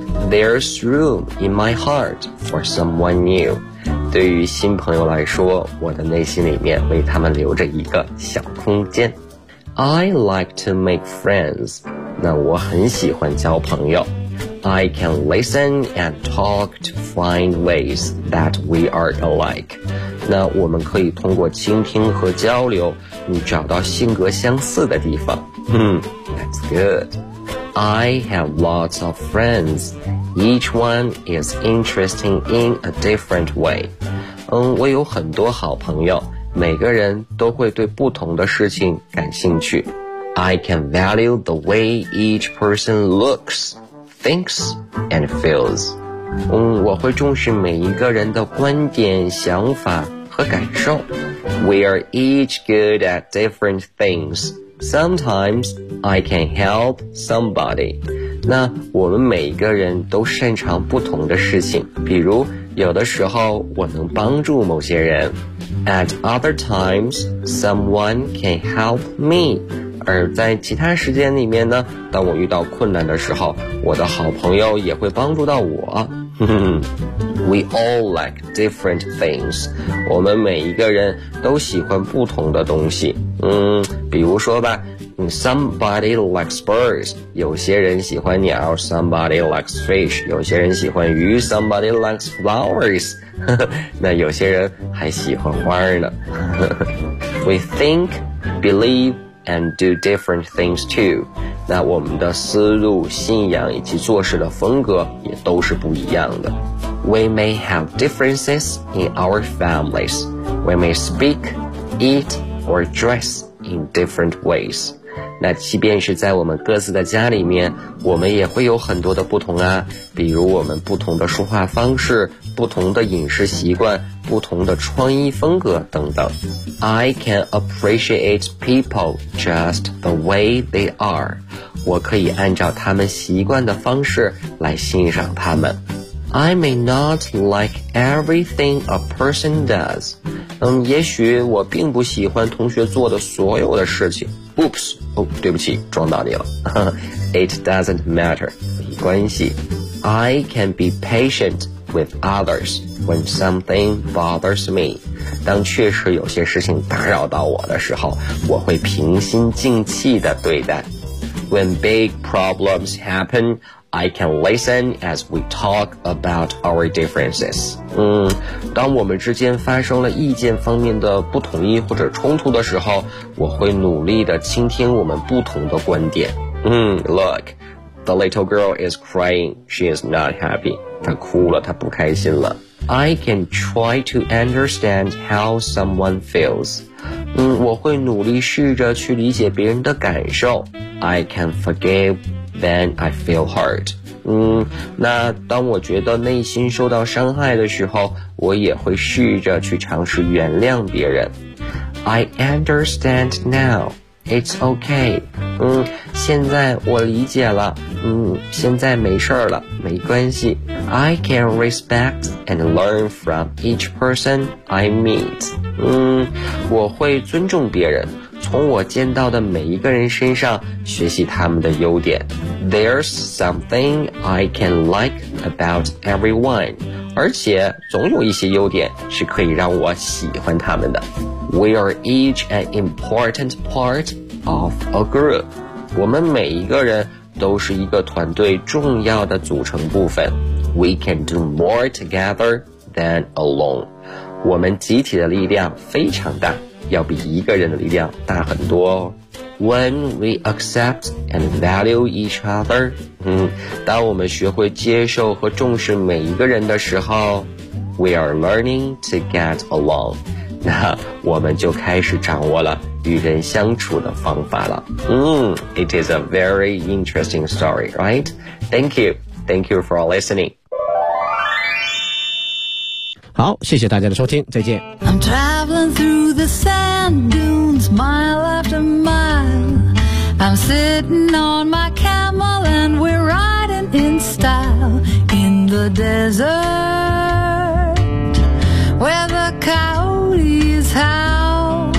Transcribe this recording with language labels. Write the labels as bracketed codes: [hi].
[en] There's room in my heart for someone new. [zh] 对于新朋友来说，我的内心里面为他们留着一个小空间。 [en] I like to make friends. [zh] 那我很喜欢交朋友。 [en] I can listen and talk to find ways that we are alike. [zh] 那我们可以通过倾听和交流，你找到性格相似的地方。 [en] That's good. I have lots of friends. Each one is interesting in a different way. [zh] 我有很多好朋友，每个人都会对不同的事情感兴趣。 [en] I can value the way each person looks, thinks, and feels. [zh] 我会重视每一个人的观点、想法和感受。 [en] We are each good at different things. Sometimes I can help somebody. [zh] 那我们每一个人都擅长不同的事情，比如有的时候我能帮助某些人。 [en] At other times, someone can help me. [zh] 而在其他时间里面呢，当我遇到困难的时候，我的好朋友也会帮助到我。 [en] We all like different things. [zh] 我们每一个人都喜欢不同的东西。比如说吧， [en] somebody likes birds. [zh] 有些人喜欢鸟， [en] somebody likes fish. [zh] 有些人喜欢鱼， [en] somebody likes flowers. [zh] 那有些人还喜欢花呢。 [en] We think, believe, and do different things too. [zh] 那我们的思路、信仰以及做事的风格也都是不一样的。 [en] We may have differences in our families. We may speak, eat, or dress in different ways. [zh] 那即便是在我们各自的家里面，我们也会有很多的不同啊，比如我们不同的说话方式、不同的饮食习惯、不同的穿衣风格等等。 [en] I can appreciate people just the way they are. [zh] 我可以按照他们习惯的方式来欣赏他们。 [en] I may not like everything a person does. [zh] 也许我并不喜欢同学做的所有的事情。 [en] Oops, [zh] 对不起，撞到你了。 [en] It doesn't matter, [zh] 没关系。 [en] I can be patient with others when something bothers me. [zh] 当确实有些事情打扰到我的时候，我会平心静气地对待。 [en] When big problems happen, I can listen as we talk about our differences. [zh] 当我们之间发生了意见方面的不统一或者冲突的时候，我会努力地倾听我们不同的观点。 [en] Look, the little girl is crying. She is not happy. [zh] 她哭了，她不开心了。 [en] I can try to understand how someone feels. [zh] 我会努力试着去理解别人的感受。 [en] I can forgive when I feel hurt. [zh] 那当我觉得内心受到伤害的时候，我也会试着去尝试原谅别人。 [en] I understand now. It's okay. [zh] 现在我理解了。现在没事了，没关系。 [en] I can respect and learn from each person I meet. [zh] 我会尊重别人，从我见到的每一个人身上学习他们的优点。 [en] There's something I can like about everyone. [zh] 而且总有一些优点是可以让我喜欢他们的。 [en] We are each an important part of a group. [zh] 我们每一个人都是一个团队重要的组成部分。 [en] We can do more together than alone. [zh] 我们集体的力量非常大，要比一个人的力量大很多哦。 [en] When we accept and value each other, [zh] 当我们学会接受和重视每一个人的时候， [en] we are learning to get along. [zh] 那我们就开始掌握了与人相处的方法了。 [en] It is a very interesting story, right? Thank you. Thank you for listening. [zh] 好，谢谢大家的收听，再见。 [en] I'm traveling through the sand dunes mile after mile. I'm sitting on my camel and we're riding in style in the desert where the coyotes howl.